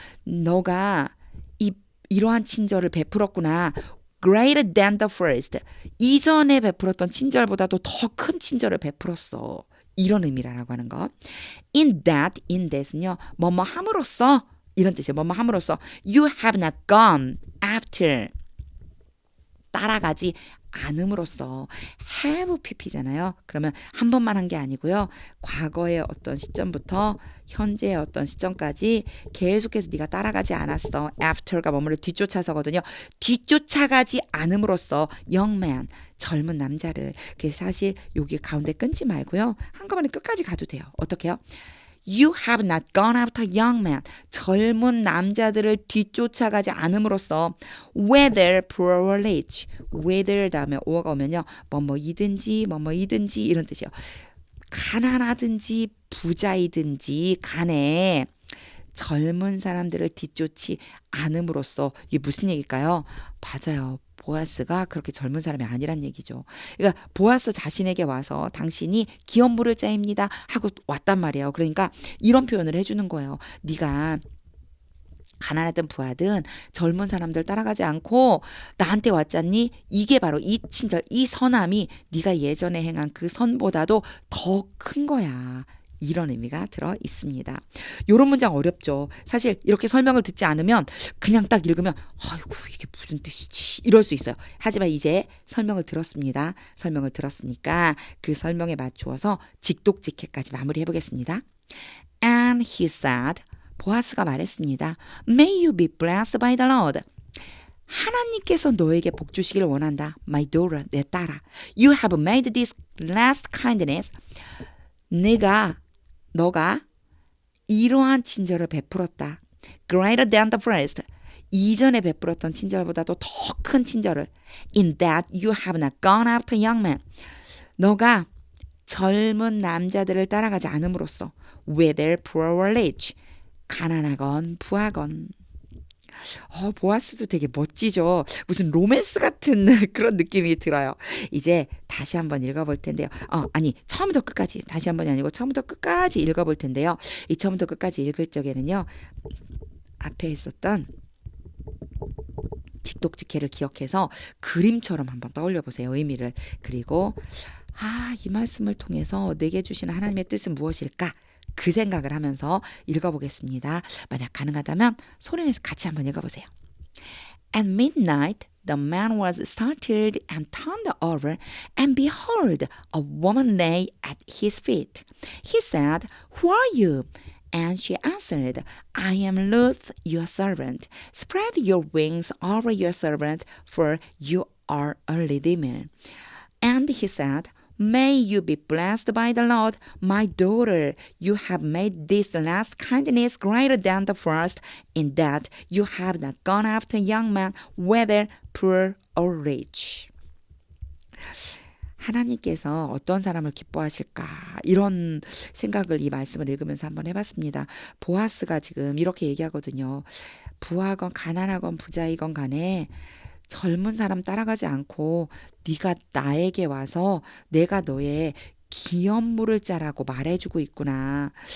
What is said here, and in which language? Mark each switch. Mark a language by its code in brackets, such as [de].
[ko] 너가 이러한 친절을 베풀었구나. [en] Greater than the first. [ko] 이전에 베풀었던 친절보다도 더 큰 친절을 베풀었어. 이런 의미라고 하는 거. [en] In that [ko] 은요. 뭐뭐 함으로써 이런 뜻이에요. 뭐뭐 함으로써 [en] You have not gone after. [ko] 따라가지 않음으로써 have pp잖아요. 그러면 한 번만 한 게 아니고요. 과거의 어떤 시점부터 현재의 어떤 시점까지 계속해서 네가 따라가지 않았어. after가 뭐뭐를 뒤쫓아서거든요. 뒤쫓아가지 않음으로써 [en] young man, [ko] 젊은 남자를. 그래서 사실 여기 가운데 끊지 말고요. 한꺼번에 끝까지 가도 돼요. 어떻게요? [en] You have not gone after young men. [ko] 젊은 남자들을 뒤쫓아가지 않음으로써 [en] whether poor or rich. [ko] whether 다음에 or가 오면요. 뭐뭐이든지 뭐뭐이든지 이런 뜻이요. 가난하든지 부자이든지 간에 젊은 사람들을 뒤쫓지 않음으로써 이게 무슨 얘기일까요? 맞아요. 보아스가 그렇게 젊은 사람이 아니란 얘기죠. 그러니까 보아스 자신에게 와서 당신이 기업 물을 자입니다 하고 왔단 말이에요. 그러니까 이런 표현을 해주는 거예요. 네가 가난하든 부하든 젊은 사람들 따라가지 않고 나한테 왔잖니? 이게 바로 이 친절, 이 선함이 네가 예전에 행한 그 선보다도 더 큰 거야. 이런 의미가 들어 있습니다. 이런 문장 어렵죠. 사실 이렇게 설명을 듣지 않으면 그냥 딱 읽으면 아이고 이게 무슨 뜻이지 이럴 수 있어요. 하지만 이제 설명을 들었습니다. 설명을 들었으니까 그 설명에 맞추어서 직독직해까지 마무리해 보겠습니다. [en] And he said, [ko] 보아스가 말했습니다. [en] May you be blessed by the Lord. [ko] 하나님께서 너에게 복 주시길 원한다. [en] My daughter, [ko] 내 딸아. [en] You have made this last kindness. [ko] 너가 이러한 친절을 베풀었다. [en] Greater than the first. [ko] 이전에 베풀었던 친절보다도 더 큰 친절을. [en] In that you have not gone after young men. [ko] 너가 젊은 남자들을 따라가지 않음으로써 [en] whether poor or rich. [ko] 가난하건 부하건. 보아스도 되게 멋지죠. 무슨 로맨스 같은 그런 느낌이 들어요. 이제 다시 한번 읽어볼 텐데요. 처음부터 끝까지 다시 한번이 아니고 처음부터 끝까지 읽어볼 텐데요. 이 처음부터 끝까지 읽을 적에는요. 앞에 있었던 직독직해를 기억해서 그림처럼 한번 떠올려 보세요. 의미를. 그리고 이 말씀을 통해서 내게 주시는 하나님의 뜻은 무엇일까? 그 생각을 하면서 읽어보겠습니다. 만약 가능하다면 소리내서 같이 한번 읽어보세요. [en] At midnight, the man was startled and turned over, and behold, a woman lay at his feet. He said, Who are you? And she answered, I am Ruth, your servant. Spread your wings over your servant, for you are a redeemer. And he said, May you be blessed by the Lord, my daughter. You have made this last kindness greater than the first, in that you have not gone after young men, whether poor or rich. [ko] 하나님께서 어떤 사람을 기뻐하실까 이런 생각을 이 말씀을 읽으면서 한번 해봤습니다. 보아스가 지금 이렇게 얘기하거든요. 부하건 가난하건 부자이건 간에 젊은 사람 따라가지 않고 네가 나에게 와서 내가 너의 기업 물을 자라고 말해주고 있구나.